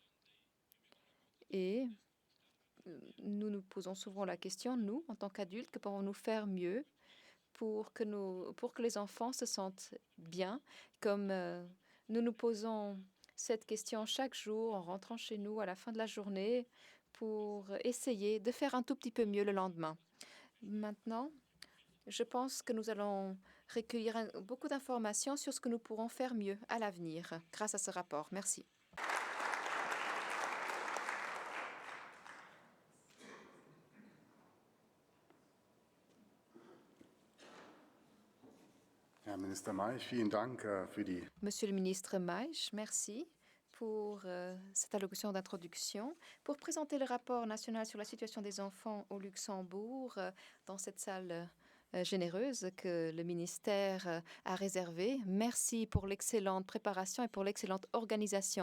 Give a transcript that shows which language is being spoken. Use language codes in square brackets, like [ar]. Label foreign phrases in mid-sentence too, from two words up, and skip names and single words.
[fr] Et nous nous posons souvent la question, nous, en tant qu'adultes, que pouvons-nous faire mieux pour que les enfants se sentent bien, comme nous nous posons cette question chaque jour en rentrant chez nous à la fin de la journée pour essayer de faire un tout petit peu mieux le lendemain. Maintenant, je pense que nous allons recueillir beaucoup d'informations sur ce que nous pourrons faire mieux à l'avenir grâce à ce rapport. Merci. [de] Herr Minister Maisch, vielen Dank für die. [fr] Monsieur le ministre Maisch, merci pour cette allocution d'introduction. Pour présenter le rapport national sur la situation des enfants au Luxembourg dans cette salle généreuse que le ministère a réservée. Merci pour l'excellente préparation et pour l'excellente organisation.